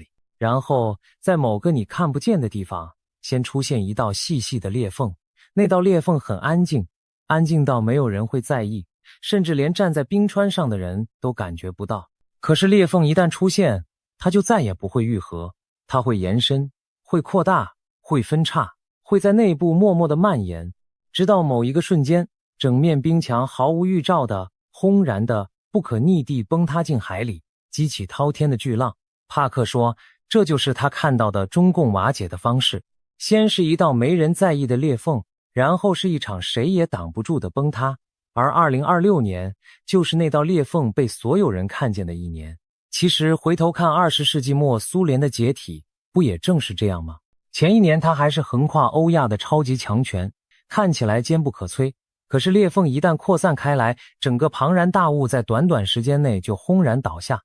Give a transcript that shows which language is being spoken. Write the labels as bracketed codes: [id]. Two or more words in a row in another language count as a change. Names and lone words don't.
[zh] 然後在某個你看不見的地方，先出現一道細細的裂縫，那道裂縫很安靜， 安靜到沒有人會在意，甚至連站在冰川上的人都感覺不到。可是裂縫一旦出現，它就再也不會癒合，它會延伸，會擴大，會分叉，會在內部默默地蔓延，直到某一個瞬間，整面冰牆毫無預兆的、轟然的、不可逆地崩塌進海裡，激起滔天的巨浪。帕克說，這就是他看到的中共瓦解的方式，先是一道沒人在意的裂縫，然後是一場誰也擋不住的崩塌。而2026年就是那道裂縫被所有人看見的一年。其實回頭看20世紀末蘇聯的解體，不也正是這樣嗎？前一年它還是橫跨歐亞的超級強權，看起來堅不可摧。可是裂縫一旦擴散開來，整個龐然大物在短短時間內就轟然倒下。